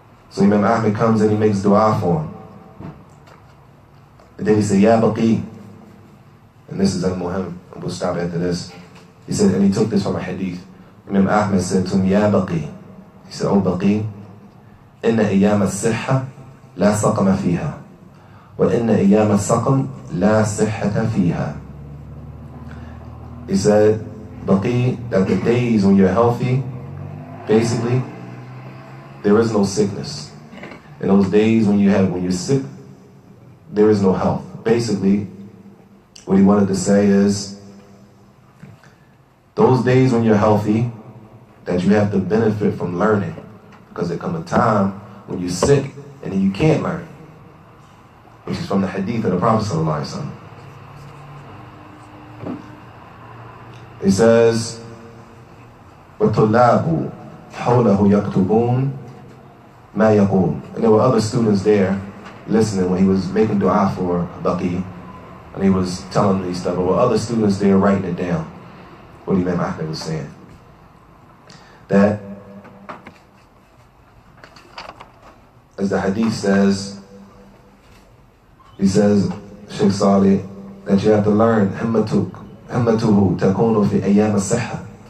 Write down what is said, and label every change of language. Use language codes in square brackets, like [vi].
[en] So Imam Ahmed comes and he makes dua for him. And then he said, Ya Baqi. And this is al-Muhim. And we'll stop after this. He said, and he took this from a hadith. Imam Ahmed said to him, Ya Baqi. [ar] He said, Oh Baqi, إن أيام الصحة لا سقم فيها وإن أيام السقم لا صحة فيها. [en] He said, Baqi, that the days when you're healthy, basically, there is no sickness. In those days when you're sick, there is no health. Basically, what he wanted to say is, those days when you're healthy, that you have to benefit from learning. Because there comes a time when you're sick and then you can't learn. Which is from the hadith of the Prophet ﷺ. [ar] He says, وَطُلَّابُ حَوْلَهُ يَكْتُبُونَ مَا يَقُولُ. [en] And there were other students there listening when he was making dua for Baqi, and he was telling them these stuff. There were other students there writing it down, what Imam Ahmed was saying. That, as the hadith says, he says, Sheikh Salih, that you have to learn himmatuhu takunu fi ayyam as-sihha.